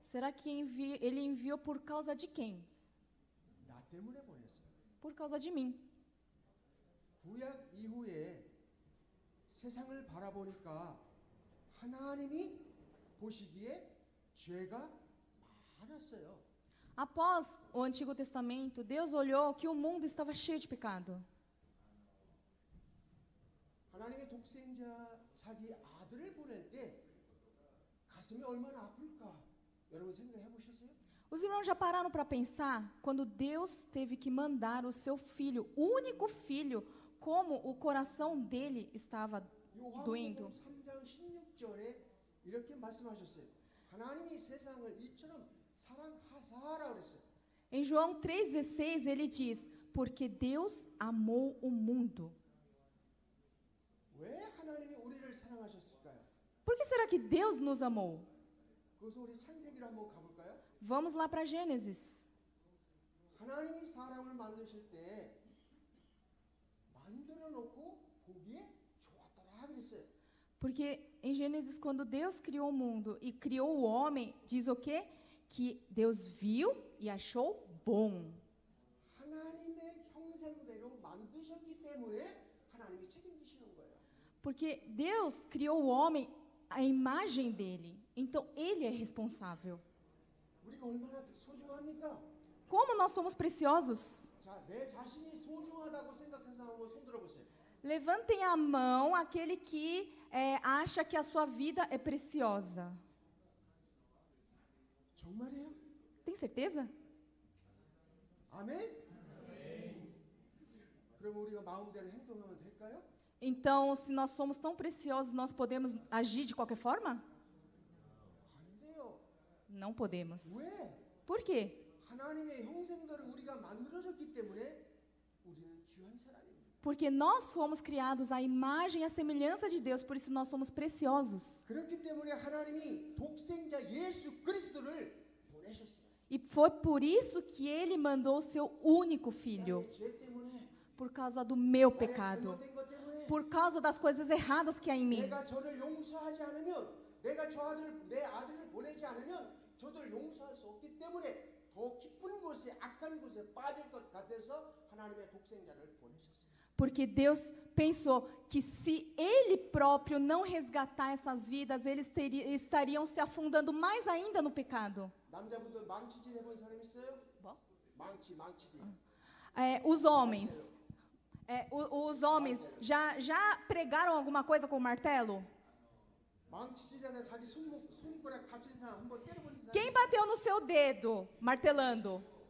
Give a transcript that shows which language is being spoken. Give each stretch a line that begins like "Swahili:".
Portuguese: Será que Ele enviou por causa de quem?
Korean: 나 때문에 보냈어요.
Portuguese: Por causa de mim.
Korean: 구약 이후에 세상을 바라보니까 하나님이 보시기에 죄가 많았어요.
Portuguese: Após o Antigo Testamento, Deus olhou que o mundo estava cheio de pecado.
Korean: 하나님의 독생자 자기 아들을 보낼 때 가슴이 얼마나 아플까? 여러분 생각해 보셨어요?
Portuguese: Os irmãos já pararam para pensar quando Deus teve que mandar o seu filho, o único filho, como o coração dele estava doendo?
Korean: 요한복음 3장 16절에 이렇게 말씀하셨어요. 하나님이 세상을 이처럼 사랑하사라 그랬어요.
Portuguese: Em João 3,16 ele diz: porque Deus amou o mundo.
Korean: 왜 하나님이 우리를 사랑하셨을까요?
Portuguese: Por que será que Deus nos amou?
Korean: 그것을 우리 창세기로 한번 가볼까요?
Portuguese: Vamos lá para Gênesis.
Korean: 하나님이 사람을 만드실 때 만들어 놓고 보기에 좋았더라 그랬어요.
Portuguese: Porque em Gênesis, quando Deus criou o mundo e criou o homem, diz o quê? Que Deus viu e achou bom.
Korean: 하나님의 형상대로 만드셨기 때문에 하나님이 책임지시는 거예요.
Portuguese: Porque Deus criou o homem à imagem dele. Então, ele é responsável.
Korean: 우리가 얼마나 소중합니까?
Portuguese: Como nós somos preciosos?
Korean: 자, 내 자신이 소중하다고 생각해서 한번 손 들어보세요.
Portuguese: Levantem a mão aquele que acha que a sua vida é preciosa.
Korean: 정말이에요?
Portuguese: Tem certeza?
Korean: 아멘? 그럼 우리가 마음대로 행동하면 될까요?
Portuguese: Então, se nós somos tão preciosos, nós podemos agir de qualquer forma?
Korean: 안 돼요.
Portuguese: Não podemos.
Korean: 왜?
Portuguese: Por quê?
Korean: 하나님의 형상대로 우리가 만들어졌기 때문에 우리는 귀한 사람입니다.
Portuguese: Porque nós fomos criados à imagem e à semelhança de Deus, por isso nós somos preciosos.
Korean: 그렇기 때문에 하나님이 독생자 예수 그리스도를 보내셨어요.
Portuguese: E foi por isso que Ele mandou o seu único filho.
Korean: 나의 죄 때문에,
Portuguese: Por causa do meu
Korean: 나의
Portuguese: pecado.
Korean: 잘못된 것 때문에,
Portuguese: Por causa das coisas erradas que há em mim.
Korean: 내가 저를 용서하지 않으면, 내가 내 아들을 보내지 않으면 저들 용서할 수 없기 때문에 더 깊은 곳에 악한 곳에 빠질 것 같아서 하나님의 독생자를 보내셨어요.
Portuguese: Porque Deus pensou que se Ele próprio não resgatar essas vidas, eles estariam se afundando mais ainda no pecado.
Korean: 남자분들 망치질 해본 사람 있어요? 뭐? 망치질.
Portuguese: Os homens. Os homens já pregaram alguma coisa com o martelo?
Korean: 망치질하다 자기 손가락 다친 사람 한번 때려본 사람
Portuguese: Quem bateu no seu dedo martelando?